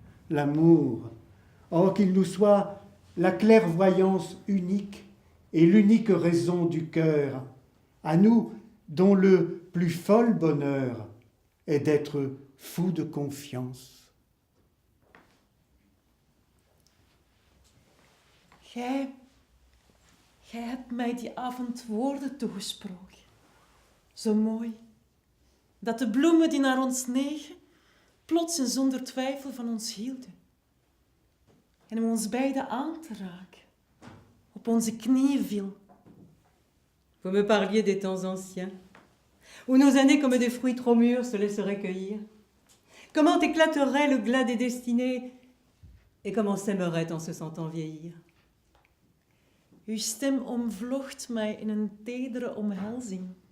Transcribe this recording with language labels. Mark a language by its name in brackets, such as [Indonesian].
[French] L'amour, oh qu'il nous soit la clairvoyance unique et l'unique raison du cœur, à nous dont le plus fol bonheur est d'être fou de confiance. [Dutch] Jij hebt mij die avond woorden toegesproken. Zo mooi, dat de bloemen die naar ons negen, plots en zonder twijfel van ons hielden. En om ons beiden aan te raken, op onze knieën viel. [French] Vous me parliez des temps anciens, où nos années comme des fruits trop mûrs se laisseraient cueillir. Comment éclaterait le glas des destinées et comment s'aimerait en se sentant vieillir. [Dutch] Uw stem omvlocht mij in een tedere omhelzing.